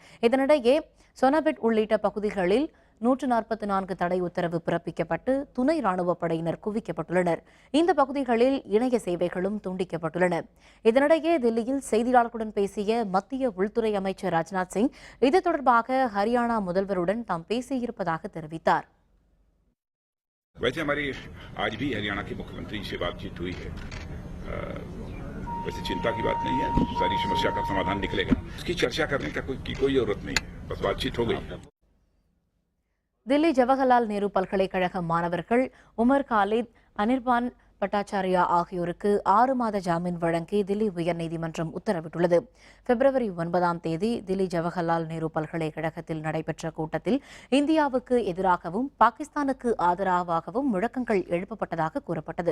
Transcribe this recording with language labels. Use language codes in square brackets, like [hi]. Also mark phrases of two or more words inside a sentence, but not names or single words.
[ta] இதனிடையே சொனபெட் உள்ளிட்ட பகுதிகளில் 144 தடை உத்தரவு பிறப்பிக்கப்பட்டு துணை ராணுவப் படையினர் குவிக்கப்பட்டுள்ளனர். இந்த பகுதிகளில் இணைய சேவைகளும் துண்டிக்கப்பட்டுள்ளன. இதனிடையே தில்லியில் செய்தியாளர்களுடன் பேசிய மத்திய உள்துறை அமைச்சர் ராஜ்நாத் சிங் இது தொடர்பாக ஹரியானா முதல்வருடன் தாம் பேசியிருப்பதாக தெரிவித்தார். [hi] वैसे हमारी आज भी हरियाणा के मुख्यमंत्री से बातचीत हुई है. वैसे चिंता की बात नहीं है, सारी समस्या का समाधान निकलेगा. इसकी चर्चा करने का कोई जरूरत नहीं है, बस बातचीत हो गई. [ta] தில்லி ஜவஹர்லால் நேரு பல்கலைக்கழக மாணவர்கள் உமர் காலித், அனிர்பான் பட்டாச்சாரியா ஆகியோருக்கு 6 மாத ஜாமீன் வழங்கி தில்லி உயர்நீதிமன்றம் உத்தரவிட்டுள்ளது. பிப்ரவரி 9ஆம் தேதி தில்லி ஜவஹர்லால் நேரு பல்கலைக்கழகத்தில் நடைபெற்ற கூட்டத்தில் இந்தியாவுக்கு எதிராகவும் பாகிஸ்தானுக்கு ஆதரவாகவும் முழக்கங்கள் எழுப்பப்பட்டதாக கூறப்பட்டது.